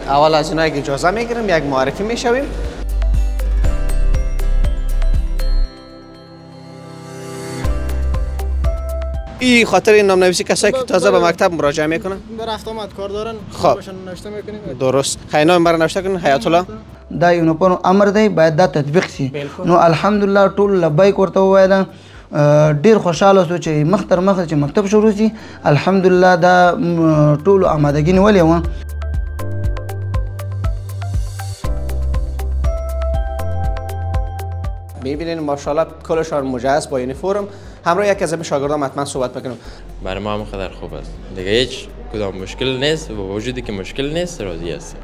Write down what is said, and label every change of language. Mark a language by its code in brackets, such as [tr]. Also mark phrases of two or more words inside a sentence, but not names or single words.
[fa] اول از اینا اجازه میگیریم، یک معرفی میشویم. این خاطر این نام‌نویسی کسایی که تازه به مکتب مراجعه میکنن رفت آمد کار دارن، خب باشن نوشته میکنیم. درست. خیلی برای نوشته کنین حیات الله. [ps] دا یو په امر دی باید دا تطبیق شي. نو الحمدلله ټول لبیک ورته ووایه. ډیر خوشاله شو چې مخ تر مخ چې مکتب شروع شي. الحمدلله دا ټول آمادګي نیولې وه. [fa] میبینین ماشاءالله کلشان مجهز با یونیفرم. همراه یکی از شاگردان حتما صحبت بکنم. برای ما هم خیلی خوب است. دیگه هیچ کدام مشکل نیست و با وجودی که مشکل نیست راضی هستیم.